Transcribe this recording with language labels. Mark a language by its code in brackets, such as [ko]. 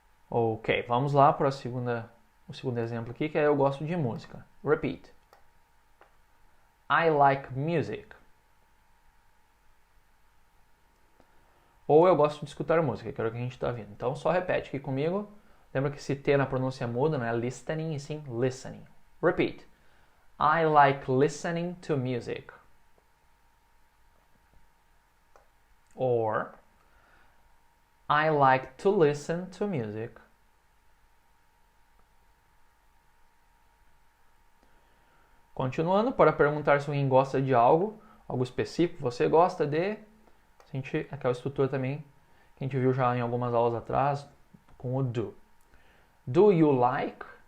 [pt] Ok, vamos lá para o segundo exemplo aqui, que é eu gosto de música. [en] Repeat. I like music. [pt] Ou eu gosto de escutar música, que é o que a gente está vendo. Então só repete aqui comigo. Lembra que esse T na pronúncia muda, não é listening e sim listening. [en] Repeat. I like listening to music. Or I like to listen to music. [pt] Continuando, para perguntar se alguém gosta de algo específico, você gosta de... aquela estrutura também que a gente viu já em algumas aulas atrás, com o do. [en] Do you like?